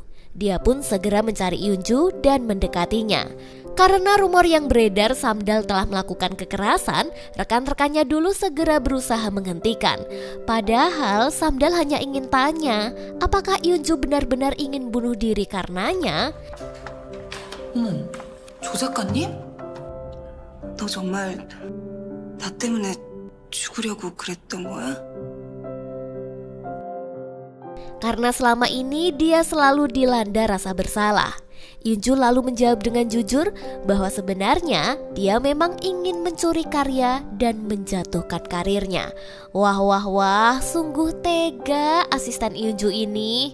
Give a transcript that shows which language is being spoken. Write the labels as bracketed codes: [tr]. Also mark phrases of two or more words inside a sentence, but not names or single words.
[id] Dia pun segera mencari Eunju dan mendekatinya. Karena rumor yang beredar Samdal telah melakukan kekerasan, rekan-rekannya dulu segera berusaha menghentikan. Padahal Samdal hanya ingin tanya, apakah Eunju benar-benar ingin bunuh diri karenanya? [ko] 조 작가님? 너 정말 나 때문에 죽으려고 그랬던 거야? [id] Karena selama ini dia selalu dilanda rasa bersalah. Yunju lalu menjawab dengan jujur bahwa sebenarnya dia memang ingin mencuri karya dan menjatuhkan karirnya. Wah wah wah, sungguh tega asisten Yunju ini.